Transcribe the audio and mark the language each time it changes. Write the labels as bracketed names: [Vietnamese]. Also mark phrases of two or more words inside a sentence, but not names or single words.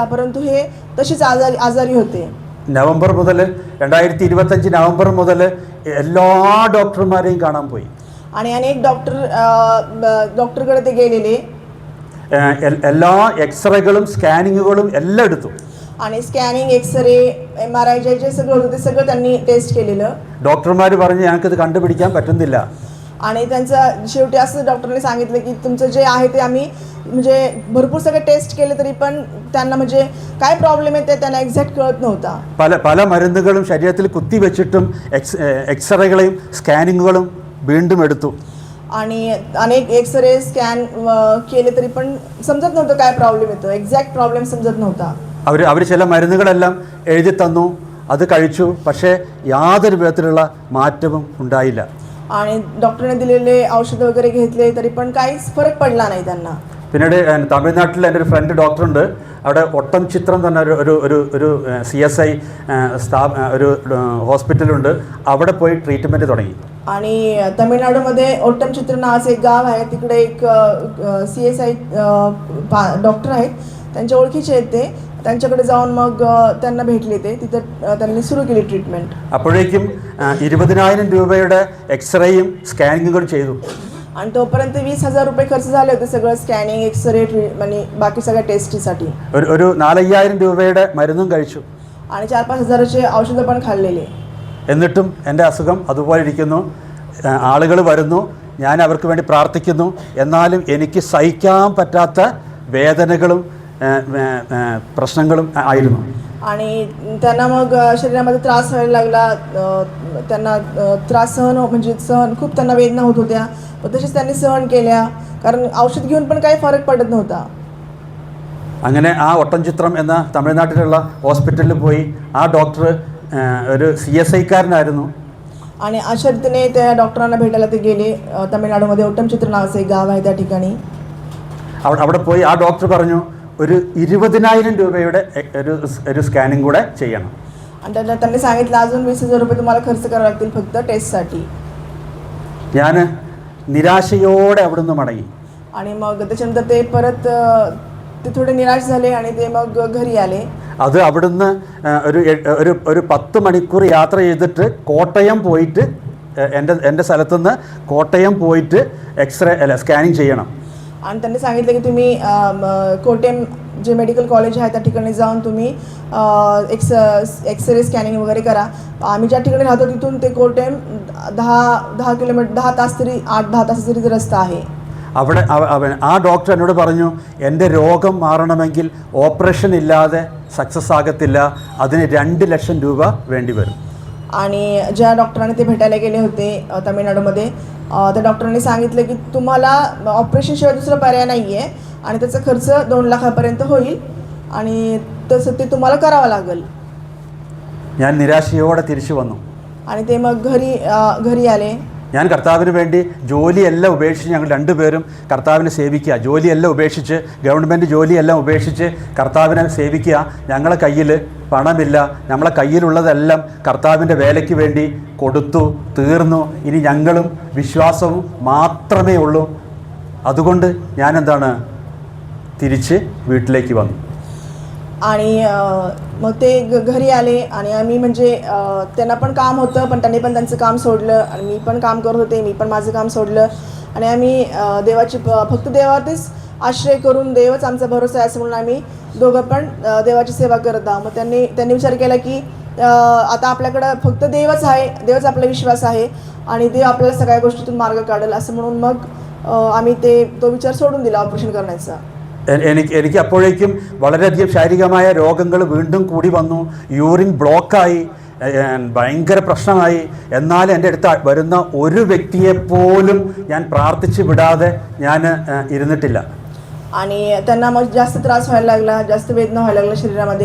[Marathi] परंतु हे तसेच आजारी होते. [Malayalam] നവംബർ മുതൽ 2025 നവംബർ മുതൽ എല്ലാ ഡോക്ടർമാരെയും കാണാൻ പോയി. [Marathi] आणि अनेक डॉक्टरकडे ते गेलेले. [Malayalam] എല്ലാ എക്സ്റേകളും സ്കാനിങ്ങുകളും എല്ലാം എടുത്തു. [Marathi] आणि [English] scanning X-ray MRI [Marathi] जे सगळं होतं ते सगळं त्यांनी टेस्ट केलेलं. [Malayalam] ഡോക്ടർമാർ പറഞ്ഞു ഞങ്ങൾക്കിത് കണ്ടുപിടിക്കാൻ പറ്റുന്നില്ല. [Marathi] आणि त्यांचं शेवटी असं डॉक्टरने सांगितलं की तुमचं जे आहे ते आम्ही म्हणजे भरपूर सगळे टेस्ट केले तरी पण त्यांना म्हणजे काय प्रॉब्लेम आहे ते त्यांना एक्झॅक्ट कळत नव्हता. [Malayalam] പല മരുന്നുകളും ശരീരത്തിൽ കുത്തിവെച്ചിട്ടും എക്സ്റേകളെയും സ്കാനിങ്ങുകളും വീണ്ടും എടുത്തു. [Marathi] आणि अनेक [English] X-ray scan [Marathi] केले तरी पण समजत नव्हतं काय प्रॉब्लेम येतो, [English] exact problem [Marathi] समजत नव्हता. [Malayalam] അവർ ചില മരുന്നുകളെല്ലാം എഴുതി തന്നു, അത് കഴിച്ചു. പക്ഷേ യാതൊരു വിധത്തിലുള്ള മാറ്റവും ഉണ്ടായില്ല. [Marathi] आणि डॉक्टरने दिलेले औषध वगैरे घेतले तरी पण काहीच फरक पडला नाही त्यांना. [Malayalam] പിന്നീട് തമിഴ്നാട്ടിൽ എൻ്റെ ഒരു ഫ്രണ്ട് ഡോക്ടറുണ്ട്. അവിടെ ഒട്ടം ചിത്രം തന്നെ ഒരു CSI ഒരു ഹോസ്പിറ്റലുണ്ട്. അവിടെ പോയി ട്രീറ്റ്മെൻറ്റ് തുടങ്ങി. [Marathi] आणि तमिळनाडूमध्ये ओट्टम चित्र नावाचं एक गाव आहे, तिकडे एक CSI डॉक्टर आहेत, त्यांच्या ओळखीचे आहेत ते. त्यांच्याकडे जाऊन मग त्यांना भेटले ते, तिथं त्यांनी सुरू केली ट्रीटमेंट. [Malayalam] അപ്പോഴേക്കും 20,000 രൂപയുടെ എക്സ്റേയും സ്കാനിങ്ങും ചെയ്തു. [Marathi] आणि तोपर्यंत 20,000 रुपये खर्च झाले होते सगळं [English] scanning X-ray [Marathi] आणि बाकी सगळ्या टेस्टसाठी. [Malayalam] ഒരു 4,000 രൂപയുടെ മരുന്നും കഴിച്ചു. [Marathi] आणि 4-5 हजाराचे औषधं पण खाल्लेले. [Malayalam] എന്നിട്ടും എൻ്റെ അസുഖം അതുപോലെ ഇരിക്കുന്നു. ആളുകൾ വരുന്നു, ഞാൻ അവർക്ക് വേണ്ടി പ്രാർത്ഥിക്കുന്നു. എന്നാലും എനിക്ക് സഹിക്കാൻ പറ്റാത്ത വേദനകളും പ്രശ്നങ്ങളും ആയിരുന്നു. [Marathi] आणि त्यांना मग शरीरामध्ये त्रास व्हायला लागला. त्यांना त्रास म्हणजे खूप त्यांना वेदना होत होत्या. तसेच त्यांनी सहन केल्या, कारण औषध घेऊन पण काही फरक पडत नव्हता. [Malayalam] അങ്ങനെ ആ ഒട്ടൻചിത്രം എന്ന തമിഴ്നാട്ടിലുള്ള ഹോസ്പിറ്റലിൽ പോയി. ആ ഡോക്ടർ ഒരു CSIക്കാരനായിരുന്നു. [Marathi] आणि अशा रीतीने त्या डॉक्टरांना भेटायला ते गेले. तमिळनाडूमध्ये ओट्टम चित्र नावाचं एक गाव आहे त्या ठिकाणी. [Malayalam] അവിടെ പോയി ആ ഡോക്ടർ പറഞ്ഞു ഒരു 20,000 രൂപയുടെ ഒരു സ്കാനിങ് കൂടെ ചെയ്യണം. [Marathi] आणि त्यांनी सांगितलं अजून 20,000 रुपये तुम्हाला खर्च करावे लागतील फक्त टेस्टसाठी. [Malayalam] ഞാൻ നിരാശയോടെ അവിടുന്ന് മടങ്ങി. [Marathi] आणि मग त्याच्यानंतर ते परत ते थोडे निराश झाले आणि ते मग घरी आले. [Malayalam] അത് അവിടുന്ന് ഒരു 10 മണിക്കൂർ യാത്ര ചെയ്തിട്ട് കോട്ടയം പോയിട്ട് എൻ്റെ സ്ഥലത്തുനിന്ന് കോട്ടയം പോയിട്ട് സ്കാനിങ് ചെയ്യണം. [Marathi] आणि त्यांनी सांगितलं की तुम्ही कोटेम जे [English] medical college [Marathi] आहे त्या ठिकाणी जाऊन तुम्ही [English] X-ray scanning [Marathi] वगैरे करा. आम्ही ज्या ठिकाणी राहतो तिथून ते कोटेम 10 किलोमीटर 10 तास तरी 8-10 तासाचा तरी रस्ता आहे. [Malayalam] അവിടെ ആ ഡോക്ടർ എന്നോട് പറഞ്ഞു എൻ്റെ രോഗം മാറണമെങ്കിൽ ഓപ്പറേഷൻ ഇല്ലാതെ സക്സസ് ആകത്തില്ല, അതിന് 2 ലക്ഷം രൂപ വേണ്ടി വരും. [Marathi] आणि ज्या डॉक्टरांनी ते भेटायला गेले होते तमिळनाडूमध्ये, त्या डॉक्टरांनी सांगितलं की तुम्हाला ऑपरेशनशिवाय दुसरा पर्याय नाही आहे आणि त्याचा खर्च 2 लाखापर्यंत होईल आणि तसं ते तुम्हाला करावं लागेल. [Malayalam] ഞാൻ നിരാശയോടെ തിരിച്ചു വന്നു. [Marathi] आणि ते मग घरी आले. [Malayalam] ഞാൻ കർത്താവിന് വേണ്ടി ജോലിയെല്ലാം ഉപേക്ഷിച്ച് ഞങ്ങൾ 2 പേരും കർത്താവിനെ സേവിക്കുക. ജോലിയെല്ലാം ഉപേക്ഷിച്ച്, ഗവൺമെൻറ് ജോലിയെല്ലാം ഉപേക്ഷിച്ച് കർത്താവിനെ സേവിക്കുക. ഞങ്ങളെ കയ്യിൽ പണമില്ല, നമ്മളെ കയ്യിലുള്ളതെല്ലാം കർത്താവിൻ്റെ വേലയ്ക്ക് വേണ്ടി കൊടുത്തു തീർന്നു. ഇനി ഞങ്ങളും വിശ്വാസവും മാത്രമേ ഉള്ളൂ. അതുകൊണ്ട് ഞാൻ തിരിച്ച് വീട്ടിലേക്ക് വന്നു. [Marathi] आणि मग ते घरी आले आणि आम्ही म्हणजे त्यांना पण काम होतं, पण त्यांनी पण त्यांचं काम सोडलं आणि मी पण काम करत होते, मी पण माझं काम सोडलं आणि आम्ही देवाची फक्त देवावरतीच आश्रय करून देवच आमचा भरोसा आहे असं म्हणून आम्ही दोघं पण देवाची सेवा करत आहोत. मग त्यांनी विचार केला की आता आपल्याकडं फक्त देवच आहे, देवच आपला विश्वास आहे आणि देव आपल्याला सगळ्या गोष्टीतून मार्ग काढेल असं म्हणून मग आम्ही तो विचार सोडून दिला ऑपरेशन करण्याचा. [Malayalam] എനിക്ക് അപ്പോഴേക്കും വളരെയധികം ശാരീരികമായ രോഗങ്ങൾ വീണ്ടും കൂടി വന്നു. യൂറിൻ ബ്ലോക്കായി, ഭയങ്കര പ്രശ്നമായി. എന്നാൽ എൻ്റെ അടുത്ത് വരുന്ന ഒരു വ്യക്തിയെപ്പോലും ഞാൻ പ്രാർത്ഥിച്ച് വിടാതെ ഞാൻ ഇരുന്നിട്ടില്ല. [Marathi] आणि त्यांना मग जास्त त्रास व्हायला लागला, जास्त वेदना व्हायला लागल्या शरीरामध्ये.